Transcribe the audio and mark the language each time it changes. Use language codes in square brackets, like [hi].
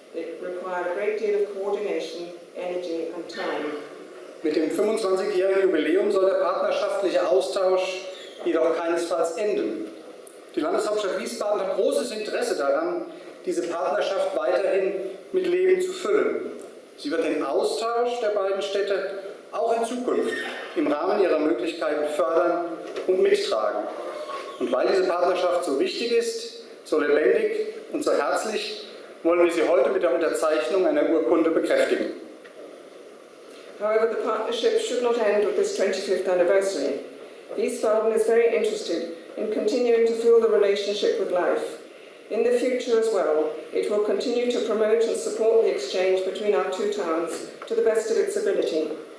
[en] They require a great deal of coordination, energy and time. [de] Mit dem 25-jährigen Jubiläum soll der partnerschaftliche Austausch jedoch keinesfalls enden. Die Landeshauptstadt Wiesbaden hat großes Interesse daran, diese Partnerschaft weiterhin mit Leben zu füllen. Sie wird den Austausch der beiden Städte auch in Zukunft im Rahmen ihrer Möglichkeiten fördern und mittragen. Und weil diese Partnerschaft so wichtig ist, so lebendig und so herzlich, wollen wir sie heute mit der Unterzeichnung einer Urkunde bekräftigen. [en] However, the partnership should not end with this 25th anniversary. Wiesbaden is very interested in continuing to fill the relationship with life. In the future as well, it will continue to promote and support the exchange between our two towns to the best of its ability.